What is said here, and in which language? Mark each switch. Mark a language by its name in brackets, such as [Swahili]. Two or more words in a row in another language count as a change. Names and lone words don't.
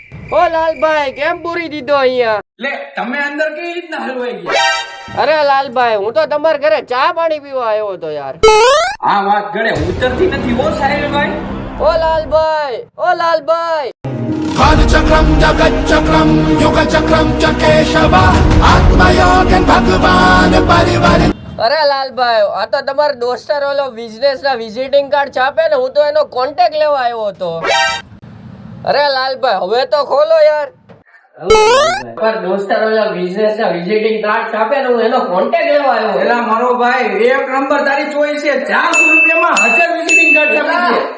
[Gujarati] ઓ લાલભાઈ કેમ પૂરી દીધો અહીંયા? લે તમે અંદર કેવી રીતના હલવાઈ ગયા? અરે લાલભાઈ હું તો તમારા ઘરે ચા પાણી પીવા આવ્યો હતો યાર. આ વાત ગળે ઉતરતી નથી હો સાહિલભાઈ. ઓ લાલભાઈ, ઓ લાલભાઈ. Chakram Jagat Chakram Yoga Chakram Chakeshava Atmayogan Bhagavan Parivar. અરે લાલભાઈ આ તો તમારા દોસ્તર ઓલો બિઝનેસ ના [English] visiting card [Gujarati] છાપે ને, હું તો એનો કોન્ટેક્ટ લેવા આવ્યો હતો. અરે લાલભાઈ હવે તો ખોલો યાર. તમારા દોસ્તર ઓલો બિઝનેસ ના [English] visiting card [Gujarati] છાપે ને, હું એનો કોન્ટેક્ટ લેવા આવ્યો. એલા મારો ભાઈ એક નંબર તારી ચોઈસ છે. 400 રૂપિયામાં 1000 [English] visiting card [Gujarati] છાપી દે.